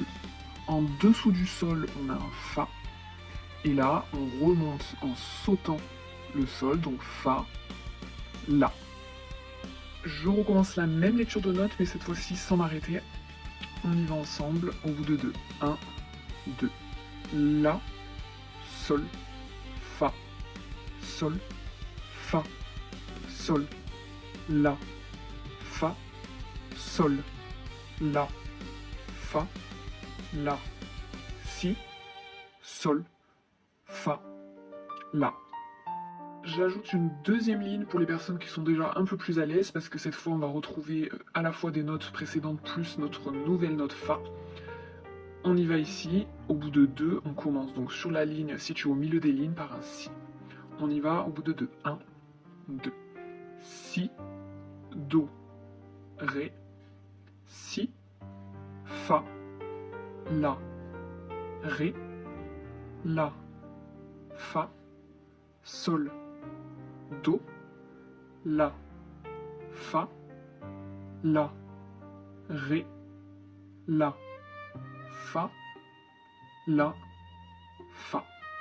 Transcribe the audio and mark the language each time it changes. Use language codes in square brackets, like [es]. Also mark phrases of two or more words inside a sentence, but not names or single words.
[fr] En dessous du Sol, on a un Fa. Et là, on remonte en sautant le Sol, donc Fa, La. Je recommence la même lecture de notes, mais cette fois-ci sans m'arrêter. On y va ensemble, au bout de 2. 1, 2. La, Sol, Fa, Sol, Fa, Sol, La, Fa, Sol, La, Fa, La, Si, Sol, Fa, La. J'ajoute une deuxième ligne pour les personnes qui sont déjà un peu plus à l'aise, parce que cette fois on va retrouver à la fois des notes précédentes plus notre nouvelle note Fa. On y va ici, au bout de 2, on commence donc sur la ligne située au milieu des lignes par un Si. On y va au bout de 2. 1, 2. Si, Do, Ré, Si, Fa, La, Ré, La, Fa, Sol, Do, La, Fa, La, Ré, La, Fa, La, Fa.